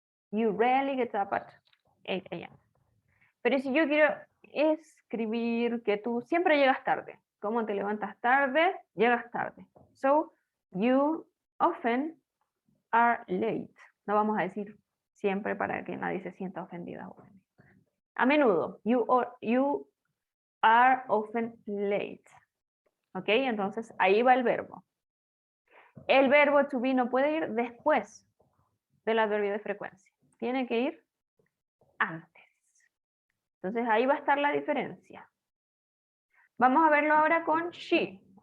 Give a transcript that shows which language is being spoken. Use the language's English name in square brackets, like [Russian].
[English] You rarely get up at 8 a.m. [Spanish] Pero si yo quiero escribir que tú siempre llegas tarde. ¿Cómo te levantas tarde? Llegas tarde. [English] So, you often are late. [Spanish] No vamos a decir siempre para que nadie se sienta ofendida. A menudo, [English] you are often late. [Spanish] ¿Ok? Entonces, ahí va el verbo. El verbo to be no puede ir después del adverbio de frecuencia. Tiene que ir antes. Entonces, ahí va a estar la diferencia. Vamos a verlo ahora con she.